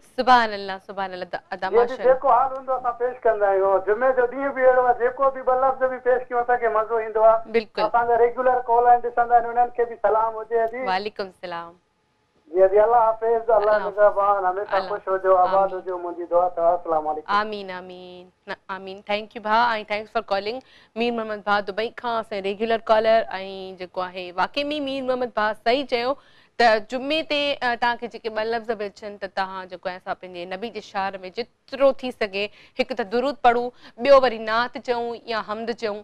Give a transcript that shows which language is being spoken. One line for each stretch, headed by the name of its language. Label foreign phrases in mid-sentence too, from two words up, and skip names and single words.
Arabic: سبحان الله، سبحان الله अदा माशाअल्लाह।
Sindhi: जेको हाल हूंदो असां पेश कंदा आहियूं। जुमे जो ॾींहुं बि अहिड़ो आहे, जेको बि ॿ लफ़्ज़ बि पेश कयूं असांखे मज़ो ईंदो आहे। बिल्कुलु। असांजा
English: regular call
Sindhi: आहिनि ॾिसंदा आहिनि, उन्हनि खे बि सलाम हुजे जी।
Arabic: وعليكم السلام.
Sindhi: जी जी, अल्लाह हाफ़िज़, अल्लाह अल्लाह निगहबान, हमेशा अल्लाह ख़ुशि हुजो, आबाद आमीन हुजो, मुंहिंजी दुआ अथव।
Arabic: السلام عليكم. آمين آمين آمين.
English: thank you
Sindhi: भाउ ऐं
English: thanks for calling.
Sindhi: मीर मोहम्मद भाउ दुबई खां असांजे
English: regular caller.
Sindhi: ऐं जेको आहे वाक़ई में मीर मोहम्मद भाउ सही चयो त जुमे ते तव्हांखे जेके ॿ लफ़्ज़ बि अचनि त तव्हां जेको आहे असां पंहिंजे नबी जे शार में जेतिरो थी सघे हिकु त दुरूद पढ़ूं, ॿियो वरी नात चऊं या हमद चऊं।